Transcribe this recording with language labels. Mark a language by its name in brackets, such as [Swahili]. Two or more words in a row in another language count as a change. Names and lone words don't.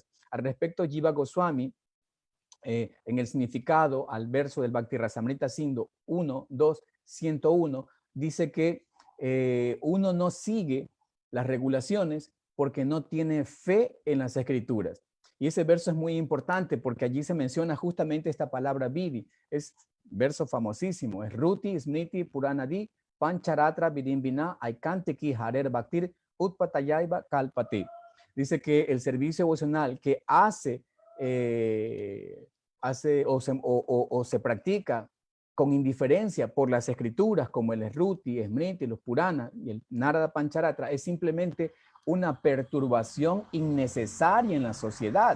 [Spanish] Al respecto, Jiva Goswami, en el significado al verso del Bhakti Rasamrita Sindhu 1, 2, 101, dice que uno no sigue las regulaciones porque no tiene fe en las escrituras. Y ese verso es muy importante porque allí se menciona justamente esta palabra Vidhi. Es verso famosísimo, es [Sanskrit] Ruti, Smriti, Puranadi, Pancharatra, Vidimbina, Aikanteki, Harer Bhaktir, Utpatayaiva, Kalpati. [Spanish] Dice que el servicio devocional que hace o se practica con indiferencia por las escrituras como el Ruti, Smriti, los Purana y el Narada Pancharatra es simplemente una perturbación innecesaria en la sociedad.